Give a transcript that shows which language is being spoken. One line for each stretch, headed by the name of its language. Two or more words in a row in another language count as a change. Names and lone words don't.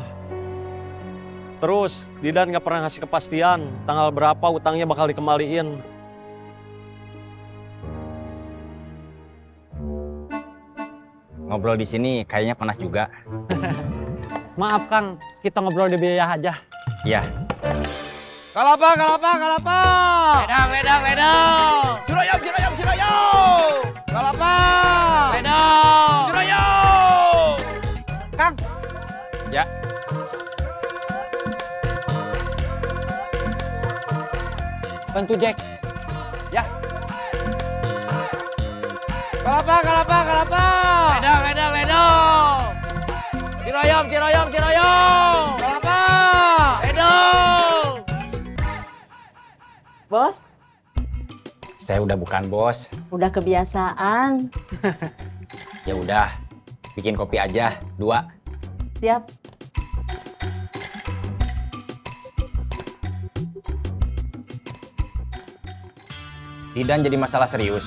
Indonesian: Terus, Didan nggak pernah ngasih kepastian tanggal berapa utangnya bakal dikembaliin. Ngobrol di sini kayaknya panas juga. Maaf Kang, kita ngobrol di biaya aja. Iya. Kalapa, kalapa, kalapa! Ledang, ledang, ledang. Ciroyom, ciroyom, ciroyom! Kalapa! Ledang. Ciroyom! Ya. Bantu Jack. Kalapa, kalapa, kalapa! Ledang, ledang, ledang. Ciroyom, ciroyom, ciroyom! Kalapa! Ledang. Bos, Saya udah bukan bos. udah kebiasaan. Ya udah, bikin kopi aja 2. Siap. Didan jadi masalah serius.